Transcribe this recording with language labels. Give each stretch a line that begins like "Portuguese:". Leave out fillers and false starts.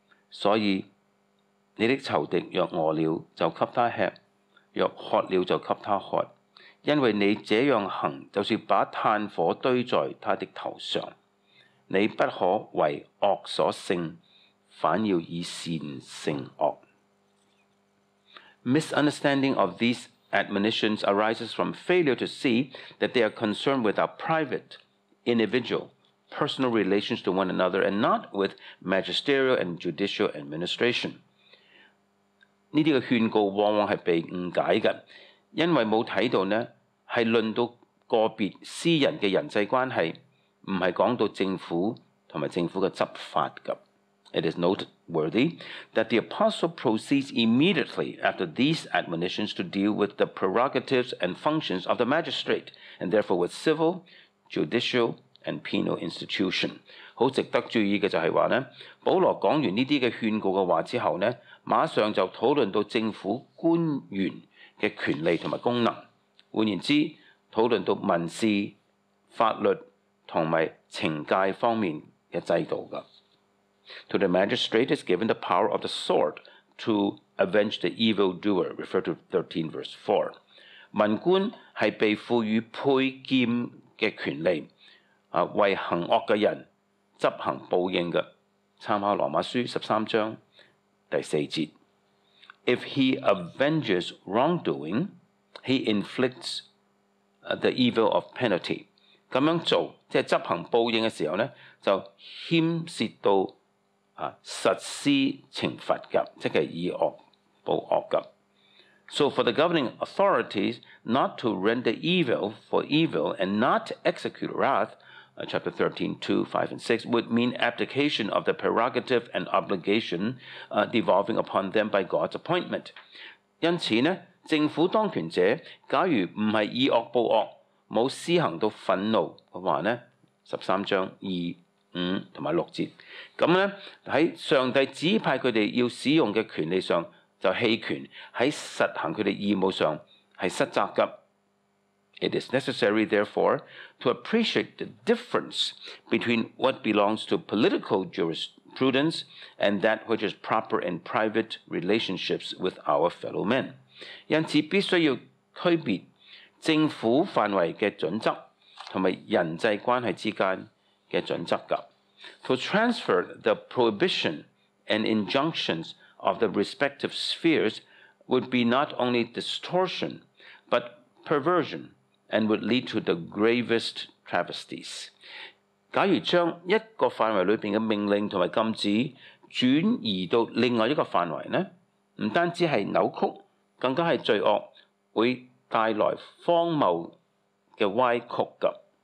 Cantonese: 所以你的仇敵若餓了，就給他吃；若渴了，就給他喝。因為你這樣行，就是把炭火堆在他的頭上。你不可為惡所勝，反要以善勝惡。
English: Misunderstanding of these admonitions arises from failure to see that they are concerned with our private, individual, personal relations to one another and not with magisterial and judicial administration.
Cantonese: 呢啲嘅勸告往往係被誤解嘅，因為冇睇到呢係論到個別私人嘅人際關係，唔係講到政府同埋政府嘅執法㗎。
English: It is noteworthy that the apostle proceeds immediately after these admonitions to deal with the prerogatives and functions of the magistrate, and therefore with civil, judicial, and penal institution.
Cantonese: 好值得注意嘅就係話呢，保羅講完呢啲嘅勸告嘅話之後呢，馬上就討論到政府官員嘅權利同埋功能。換言之，討論到民事、法律同埋懲戒方面嘅制度㗎。
English: To the magistrate is given the power of the sword to avenge the evildoer, refer to 13 verse 4.
Cantonese: 民官係被賦予佩劍嘅權利，為行惡嘅人執行報應嘅。參考羅馬書13章第4節。
English: If he avenges wrongdoing, he inflicts the evil of penalty.
Cantonese: 咁樣做，即係執行報應嘅時候呢，就牽涉到實施懲罰㗎，即係以惡報惡㗎。
English: So for the governing authorities not to render evil for evil and not execute wrath, chapter 13, 2, 5, and 6, would mean abdication of the prerogative and obligation devolving upon them by God's appointment.
Cantonese: 因此呢，政府當權者假如唔係以惡報惡，冇施行到憤怒嘅話呢，13章2、5同埋6節，咁呢喺上帝指派佢哋要使用嘅權利上就棄權，喺實行佢哋義務上係失責㗎。
English: It is necessary, therefore, to appreciate the difference between what belongs to political jurisprudence and that which is proper in private relationships with our fellow men.
Cantonese: 因此必須要區別政府範圍嘅準則同埋人際關係之間嘅準則㗎。
English: To transfer the prohibition and injunctions of the respective spheres would be not only distortion, but perversion, and would lead to the gravest travesties.
Cantonese: 假如將一個範圍裏邊嘅命令同埋禁止轉移到另外一個範圍呢，唔單止係扭曲，更加係罪惡，會帶來荒謬嘅歪曲㗎。